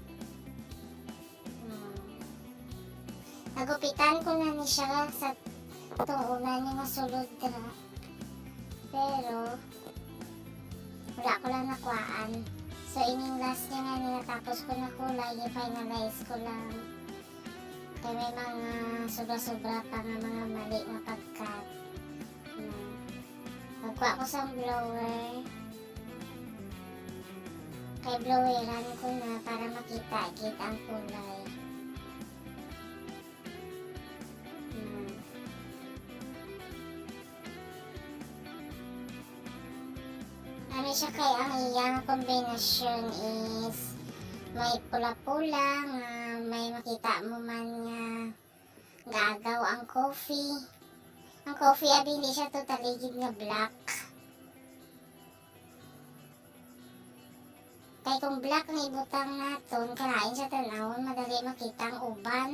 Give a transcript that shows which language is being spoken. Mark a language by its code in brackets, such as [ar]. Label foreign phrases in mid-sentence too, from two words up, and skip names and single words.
[hil] nagupitan ko na ni siya sa Itong una niya nga sulod na. Pero, wala ko lang nakuhaan. So, ining last niya nga natapos ko na kulay, i-finalize ko lang. Kaya may mga sobra-sobra pa nga mga mali na pagkat. Magkuha ko sa blower. Kay bloweran ko na para makita-kita ang kulay. Ano siya kay ang iyang kombinasyon is may pula-pula nga may makita mo man nga gagaw ang coffee. Ang coffee abi hindi siya totally gid nga black. Kay kung black na ibutang naton, kalain siya tanawon, madali makita ang uban.